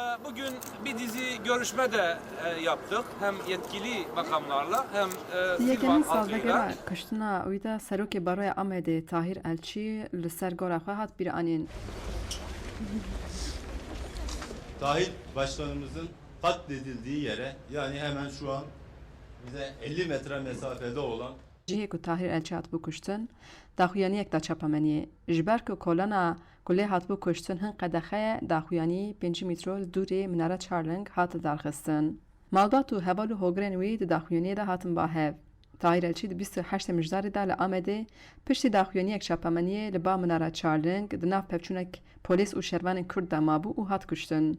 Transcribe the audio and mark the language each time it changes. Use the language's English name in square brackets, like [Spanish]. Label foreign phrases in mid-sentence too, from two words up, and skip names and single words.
[Turkish] Bugün bir dizi görüşme de yaptık. Hem yetkili makamlarla hem [Kurdish] Yekemîn [Turkish] Silvan [Kurdish] salvegera [Turkish] halkıyla. [Kurdish] kiştina wî de Serokê Baroya Amedê Tahîr Elçî li ser gora xwe hat bîranîn. [Turkish] Tahir Başkanımızın katledildiği yere, yani hemen şu an bize 50 metre mesafede olan [Kurdish] Cihê ku Tahîr Elçî hatibû kuştin, daxuyaniyek da çapemeniyê. Ji ber ku kolana ku lê hatibû kuştin hin qedexeye daxuyanî 5 metre li dûrê Minara Çarling hat darxistin. Malbat û heval û hogrên wî di daxuyaniyê de hatin bahev. Tahîr Elçî di 28 mijdarê de li Amedê piştî daxuyaniyek çapemeniyê li ba Minara Çarling di nav pevçûnek polîs û şervanên Kurd de mabû û hat kuştin.